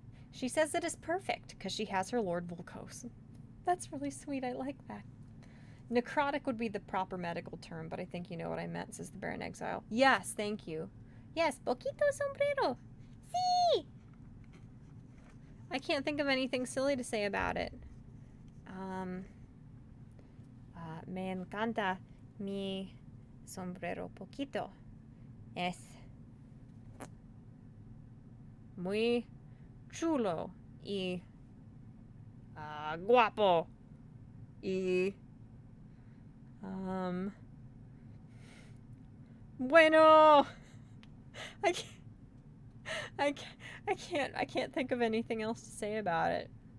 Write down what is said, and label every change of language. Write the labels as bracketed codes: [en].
[en] She says it is perfect because she has her Lord Volkos. That's really sweet. I like that. Necrotic would be the proper medical term, but I think you know what I meant, says the Baron Exile. Yes, thank you. Yes, [es] poquito sombrero. Sí! [en] I can't think of anything silly to say about it. [es] Me encanta mi sombrero poquito. Es muy chulo y guapo y bueno. [en] I can't think of anything else to say about it.